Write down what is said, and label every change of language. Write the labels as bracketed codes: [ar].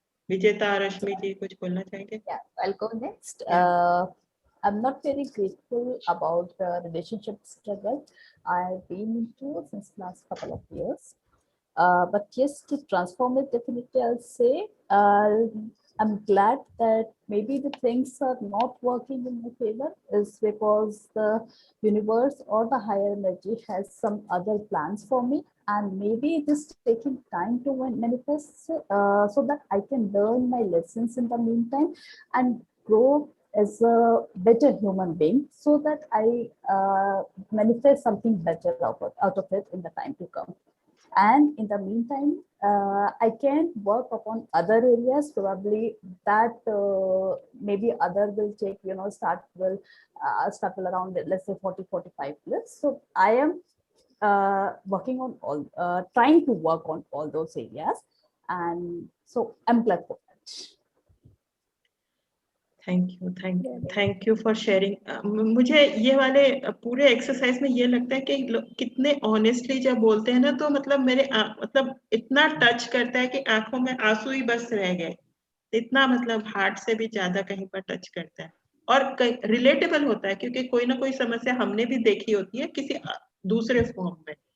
[hi] विजेता और रश्मि जी कुछ बोलना चाहेंगे? [en] Yeah, I'll go next. Yeah. I'm not very grateful about the relationship struggle I've been into since last couple of years. But yes, to transform it, definitely I'll say I'm glad that maybe the things are not working in my favor is because the universe or the higher energy has some other plans for me, and maybe it is taking time to manifest so that I can learn my lessons in the meantime and grow as a better human being, so that I manifest something better out of it in the time to come. And in the meantime, I can work upon other areas probably that maybe other will take, start will around, let's say 40-45 plus. So I am working on all, trying to work on all those areas, and so I'm glad for that. Thank you for sharing. [hi] मुझे ये वाले पूरे exercise में ये लगता है कि कितने ऑनेस्टली जब बोलते हैं ना, तो मतलब मेरे मतलब इतना टच करता है कि आंखों में आंसू ही बस रह गए, इतना मतलब हार्ट से भी ज्यादा कहीं पर टच करता है और रिलेटेबल होता है, क्योंकि कोई ना कोई समस्या हमने भी देखी होती है किसी दूसरे फॉर्म में।